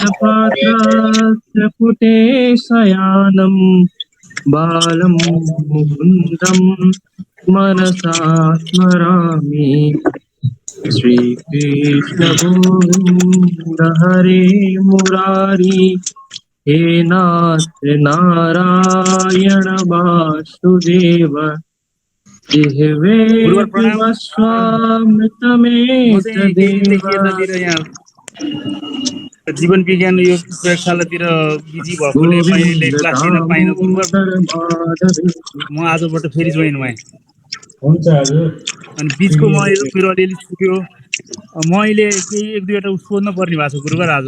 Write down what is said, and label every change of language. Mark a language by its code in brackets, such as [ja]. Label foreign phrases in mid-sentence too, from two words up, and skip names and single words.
[sa] पात्रास्य पुटे शयानम् बालं मुकुन्दं मनसा स्मरामि श्रीकृष्ण गोविन्द हरे मुरारी हे नाथ नारायण वासुदेव जिह्वे विवस्वामृतमेत देव। [ne] जीवन विज्ञान यो प्रयोगशालातिर बिजी भएकोले मैले क्लास लिन पाइनँ गुरुवर। म आजबाट फेरि जोइन भएँ। हुन्छ हजुर। अनि बिचको मेरो कुरो अलिअलि छुट्यो। मैले केही एक दुईवटा सोध्न पर्ने भएको छ गुरुवर आज।